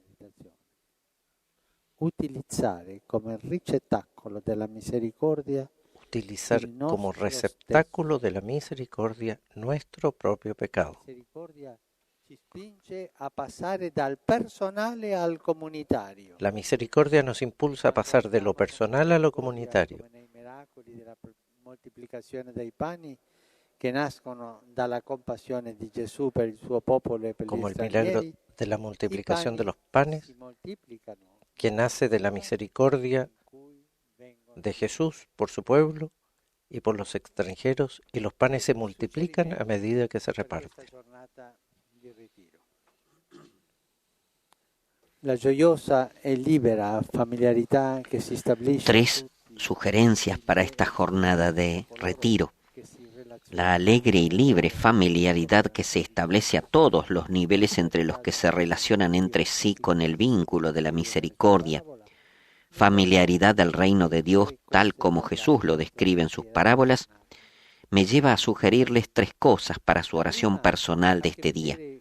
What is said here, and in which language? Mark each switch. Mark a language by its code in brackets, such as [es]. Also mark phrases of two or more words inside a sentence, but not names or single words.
[it] Utilizzare come ricettacolo della misericordia [es] Utilizar como receptáculo de la misericordia nuestro propio pecado. [it] La misericordia ci spinge a passare dal personale al comunitario. [es] La misericordia nos impulsa a pasar de lo personal a lo comunitario. [it] Come nei miracoli della moltiplicazione dei pani che nascono dalla compassione di Gesù per il suo popolo e per [es] Como [it] gli [es] el milagro [it] stranieri, [es] de la multiplicación de los panes, [it] si moltiplicano [es] que nace de la misericordia de Jesús por su pueblo y por los extranjeros, y los panes se multiplican a medida que se reparten. [it] La gioiosa e libera familiarità che si stabilisce. [es] 3 sugerencias para esta jornada de retiro. La alegre y libre familiaridad que se establece a todos los niveles entre los que se relacionan entre sí con el vínculo de la misericordia. Familiaridad del reino de Dios tal como Jesús lo describe en sus parábolas, me lleva a sugerirles 3 cosas para su oración personal de este día.